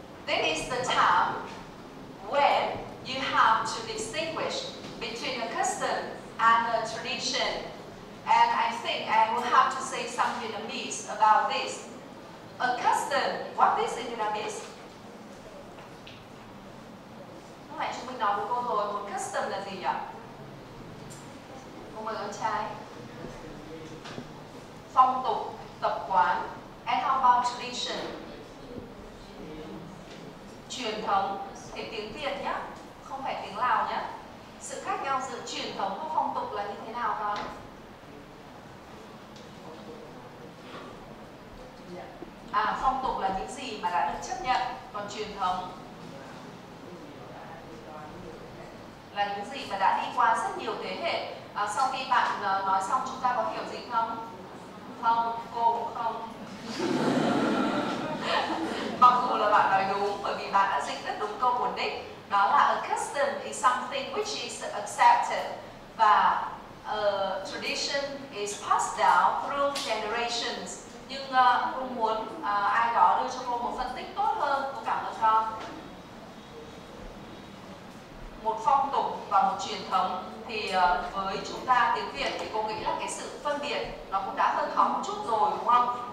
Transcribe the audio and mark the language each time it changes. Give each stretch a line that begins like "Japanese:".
English: This is the time when you have to distinguish between a custom and a tradition. And I think I will have to say some Vietnamese about this. A custom, what is in Vietnamese?
Vietnamese: Lúc nãy chúng mình nói với cô rồi, một custom là gì nhỉ? Cô mời con trai. Phong tục, tập quán.
English: And how about tradition?
Vietnamese: Truyền thống, thì tiếng Việt nhé, không phải tiếng Lào nhé. Sự khác nhau giữa truyền thống và phong tục là như thế nào con? Phong tục là những gì mà đã được chấp nhận, còn truyền thống là những gì mà đã đi qua rất nhiều thế hệ. Sau khi bạn nói xong chúng ta có hiểu gì không? Không, cô cũng không. Mặc dù là bạn nói đúng, bởi vì bạn đã dịch rất đúng câu của Nick. Đó là
English: a custom is something which is accepted và tradition is passed down through generations.
Vietnamese: Nhưng cô muốn ai đó đưa cho cô một phân tích tốt hơn. Cô cảm ơn con. Một phong tục và một truyền thống thì với chúng ta tiếng Việt thì cô nghĩ là cái sự phân biệt nó cũng đã hơi khó một chút rồi đúng không?